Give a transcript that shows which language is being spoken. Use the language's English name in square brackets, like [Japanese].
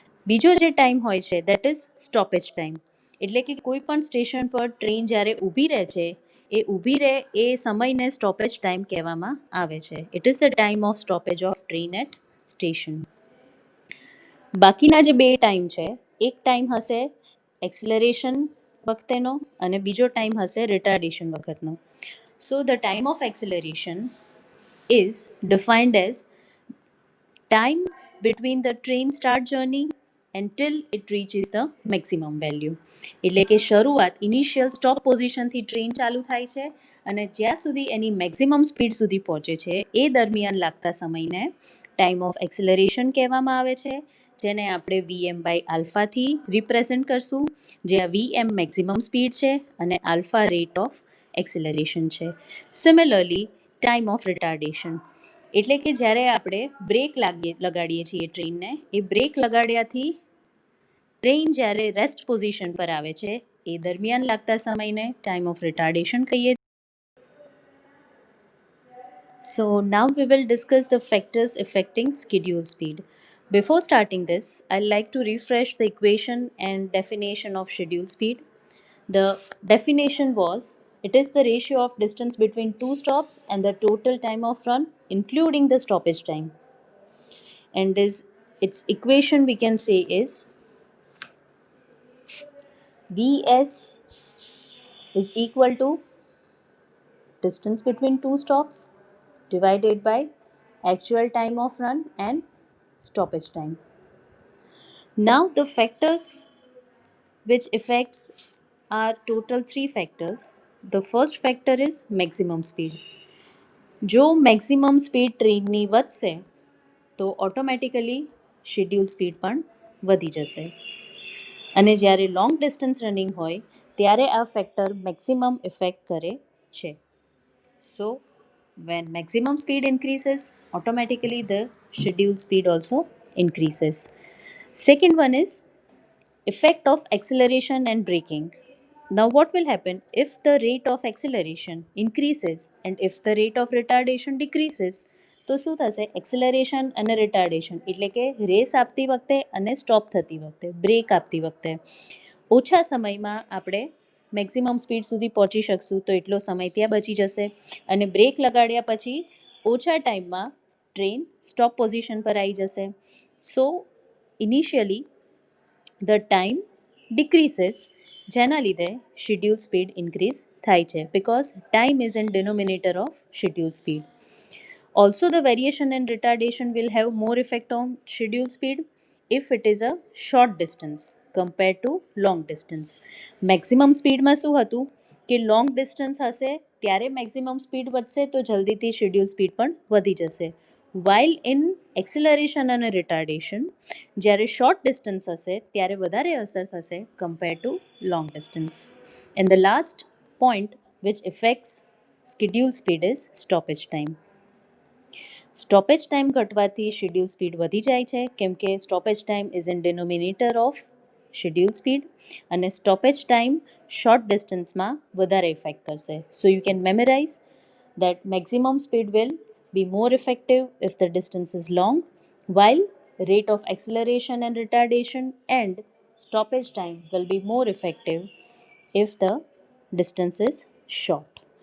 [Gujarati] બીજો જે ટાઈમ હોય છે [English] that is stoppage time, [Gujarati] એટલે કે કોઈ પણ સ્ટેશન પર ટ્રેન જ્યારે ઊભી રહે છે એ ઊભી રહે એ સમયને સ્ટોપેજ ટાઈમ કહેવામાં આવે છે. [English] It is the time of stoppage of train at station. [Gujarati] બાકીના જે બે ટાઈમ છે, એક ટાઈમ હશે એક્સિલરેશન વખતેનો અને બીજો ટાઈમ હશે retardation વખતનો. [English] So the time of acceleration is defined as time between the train start journey until it reaches the maximum value. [Gujarati] એટલે કે શરૂઆત ઇનિશિયલ સ્ટોપ પોઝિશનથી ટ્રેન ચાલુ થાય છે અને જ્યાં સુધી એની મેક્સિમમ સ્પીડ સુધી પહોંચે છે એ દરમિયાન લાગતા સમયને ટાઈમ ઓફ એક્સિલરેશન કહેવામાં આવે છે, જેને આપણે વીએમ બાય આલ્ફાથી રિપ્રેઝેન્ટ કરશું, જ્યાં વીએમ મેક્સિમમ સ્પીડ છે અને આલ્ફા રેટ ઓફ એક્સિલરેશન છે. સિમિલરલી ટાઈમ ઓફ રિટાર્ડેશન એટલે કે જ્યારે આપણે બ્રેક લગાડીએ છીએ ટ્રેનને, એ બ્રેક લગાડ્યાથી ટ્રેન જ્યારે રેસ્ટ પોઝિશન પર આવે છે એ દરમિયાન લાગતા સમયને ટાઈમ ઓફ રિટાર્ડેશન કહીએ. [English] So now we will discuss the factors affecting schedule speed. Before starting this, I'd like to refresh the equation and definition of schedule speed. The definition was it is the ratio of distance between two stops and the total time of run, including the stoppage time. And its equation we can say is Vs is equal to distance between two stops divided by actual time of run and stoppage time. Now the factors which affects are total three factors. The first factor is maximum speed. [Gujarati] જો maximum speed ટ્રેનની વધશે તો automatically schedule speed પણ વધી જશે. અને જ્યારે long distance running હોય ત્યારે આ ફેક્ટર મેક્સિમમ ઇફેક્ટ કરે છે. [English] So, when maximum speed increases, automatically the scheduled speed also increases. Second one is effect of acceleration and braking. Now, what will happen if the rate of acceleration increases and if the rate of retardation decreases? [Gujarati] તો શું થશે? Acceleration અને retardation એટલે કે race આપતી વખતે અને stop થતી વખતે, બ્રેક આપતી વખતે ઓછા સમયમાં આપણે મેક્સિમમ સ્પીડ સુધી પહોંચી શકશું તો એટલો સમય ત્યાં બચી જશે અને બ્રેક લગાડ્યા પછી ઓછા ટાઈમમાં ટ્રેન સ્ટોપ પોઝિશન પર આવી જશે. [English] so initially the time decreases, [Gujarati] જેના લીધે શેડ્યુલ સ્પીડ ઇન્ક્રીઝ થાય છે [English] Because time is in denominator of schedule speed. Also, the variation and retardation will have more effect on schedule speed if it is a short distance compared to long distance. [Gujarati] Maximum speed માં શું હતું કે long distance હશે ત્યારે maximum speed વધશે તો જલ્દીથી schedule speed પણ વધી જશે. [English] while in [Gujarati] એક્સિલરેશન અને રિટાર્ડેશન જ્યારે શોર્ટ ડિસ્ટન્સ હશે ત્યારે વધારે અસર થશે [English] Compare to long distance. And the last point which affects schedule speed is stoppage time. Stoppage time ઘટવાથી schedule speed [Gujarati] વધી જાય છે કેમ કે stoppage time is in denominator of schedule speed અને સ્ટોપેજ ટાઈમ શોર્ટ ડિસ્ટન્સમાં વધારે ઇફેક્ટ કરશે. [English] So you can memorize that maximum speed will be more effective if the distance is long, while rate of acceleration and retardation and stoppage time will be more effective if the distance is short.